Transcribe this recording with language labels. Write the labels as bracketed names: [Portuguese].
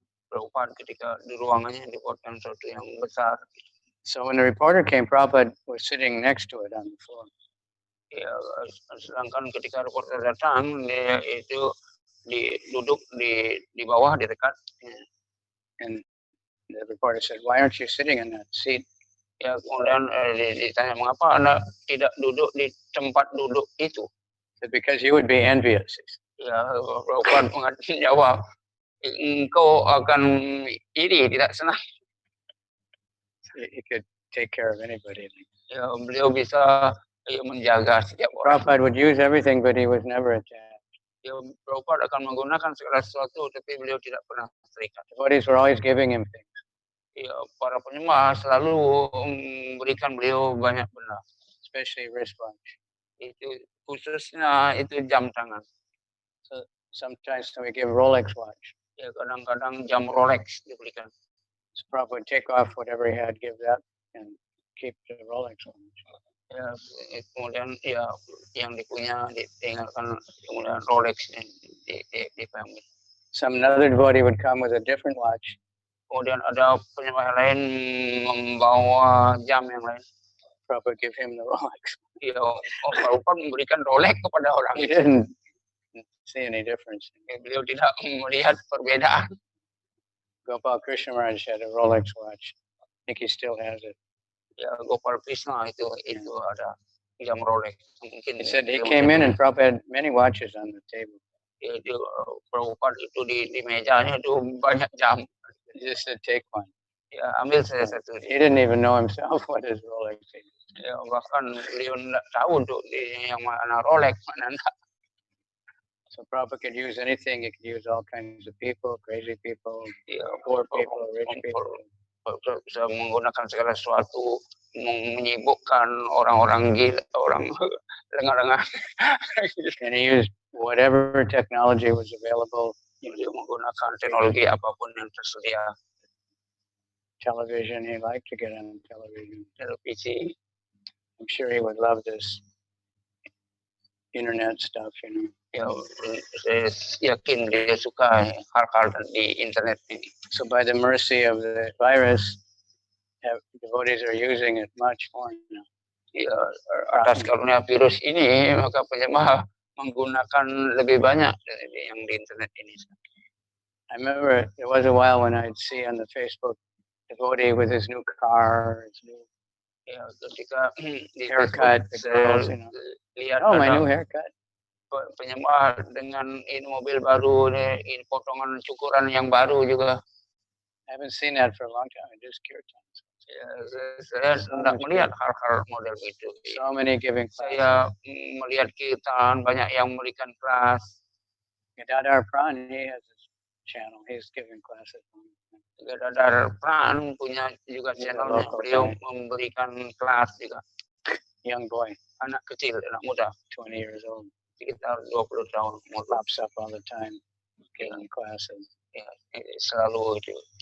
[Indonesian] Prabhupada ketika di ruangannya dibuatkan sesuatu yang besar. [English] So when the reporter came, Prabhupada was sitting next to it on the floor. [Indonesian] Ya, sedangkan ketika reporter datang, dia itu duduk di bawah di dekat. [English] And the reporter said, "Why aren't you sitting in that seat?" [Indonesian] Ya, kemudian ditanya mengapa Anda tidak duduk di tempat duduk itu? [English] Because you would be envious. [Indonesian] Ya, Prabhupada menjawab, engkau akan iri, tidak senang. [English] He could take care of anybody. [Indonesian] Ya, beliau bisa menjaga setiap orang. [English] Prabhupada would use everything, but he was never attached. [Indonesian] Ya, Prabhupada akan menggunakan segala sesuatu, tapi beliau tidak pernah terikat. [English] Devotees were always giving him things. [Indonesian] Ya, para penyembah selalu memberikan beliau banyak benda. [English] Especially wristwatch. [Indonesian] Itu khususnya itu jam tangan. [English] So sometimes we give Rolex watch. [Indonesian] Ya, kadang-kadang jam Rolex diberikan. [English] So Prabhupada would take off whatever he had, give that, and keep the Rolex watch. [Indonesian] Ya, kemudian ya yang dipunya ditinggalkan, kemudian Rolex dipanggil. [English] Another devotee would come with a different watch. [Indonesian] Kemudian ada penyembah lain membawa jam yang lain. [English] Prabhupada give him the Rolex. [Indonesian] Ya, Prabhupada memberikan Rolex kepada orang. [English] He didn't see any difference. [Indonesian] Beliau tidak melihat perbedaan. [English] Gopal Krishna Maharaj had a Rolex watch. I think he still has it. [Indonesian] Ya, Gopal Krishna itu ada jam Rolex. Mungkin [English] he said he came in and Prabhupada had many watches on the table. [Indonesian] Ya, Prabhupada itu di mejanya itu banyak jam. [English] He just said, take one. [Indonesian] Ya, ambil saja satu. [English] He didn't even know himself what his Rolex is. [Indonesian] Ya, bahkan beliau tidak tahu tuh yang mana Rolex, mana enggak. [English] So Prabhupada could use anything. He could use all kinds of people, crazy people, poor people, rich people. [Indonesian] Bisa menggunakan segala sesuatu, menyibukkan orang-orang gila, orang lengah-lengah. [English] And he used whatever technology was available. [Indonesian] Dia menggunakan teknologi apapun yang tersedia. [English] Television, he liked to get on television. [Indonesian] Televisi. [English] I'm sure he would love this internet stuff, [Indonesian] Ya, saya yakin dia suka hal-hal di internet ini. [English] So by the mercy of the virus, devotees are using it much more now. [Indonesian] Ya, atas karunia virus ini, maka penyembah menggunakan lebih banyak dari yang di internet ini. [English] I remember there was a while when I'd see on the Facebook devotee with his new car, his new [Indonesian] ketika [English] haircut, the girls, [Indonesian] lihat [English] oh, my new haircut. [Indonesian] Penyembah dengan ini mobil baru, ini potongan cukuran yang baru juga. [English] I haven't seen that for a long time. I just kirtan. [Indonesian] Ya, saya tidak melihat hal-hal model itu. [English] So many giving classes. [Indonesian] Saya melihat kirtan, banyak yang memberikan kelas. [English] Gadadhar Pran, he has his channel. He's giving classes. [Indonesian] Gadadhar Pran punya juga channelnya. Beliau memberikan kelas juga. [English] Young boy. [Indonesian] Anak kecil, anak muda. [English] 20 years old. [Indonesian] Sekitar 20 tahun. [English] Pops up all the time. Giving classes. [Indonesian] Ya, selalu itu.